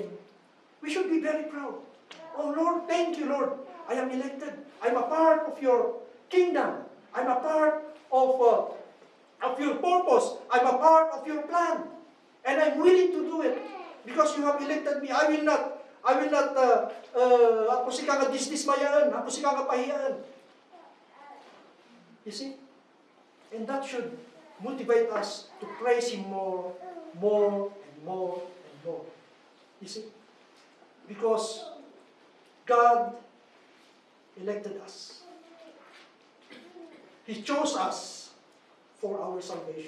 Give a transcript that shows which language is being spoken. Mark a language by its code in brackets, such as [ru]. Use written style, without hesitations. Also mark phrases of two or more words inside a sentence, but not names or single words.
[en] We should be very proud. Oh Lord, thank you, Lord. I am elected. I'm a part of your kingdom. I'm a part of your purpose. I'm a part of your plan. And I'm willing to do it because you have elected me. I will not [tl] ako si dismayaan, ako si pahiyaan. [en] You see? And that should motivate us to praise Him more and more. You see? Because God elected us. He chose us for our salvation.